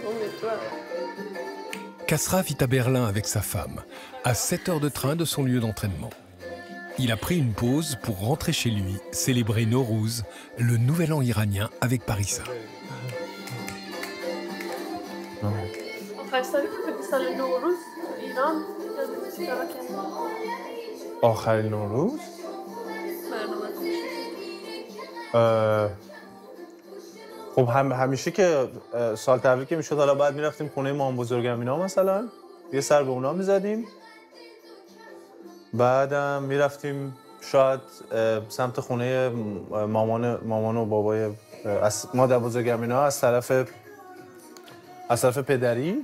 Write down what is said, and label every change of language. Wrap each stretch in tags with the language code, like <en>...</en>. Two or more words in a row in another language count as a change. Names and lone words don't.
<fr>Kasra vit à Berlin avec sa femme, à 7 heures de train de son lieu d'entraînement. Il a pris une pause pour rentrer chez lui, célébrer Nowruz, le nouvel an iranien avec Parissa.</fr> <fa>آخرین نوروز؟ خب همیشه که سال تبریک که میشد حالا بعد میرفتیم خونه مام بزرگمینا مثلا یه سر به اونا میزدیم، بعدم میرفتیم شاید سمت خونه مامان و بابای مادر بزرگمینا از طرف پدری.</fa>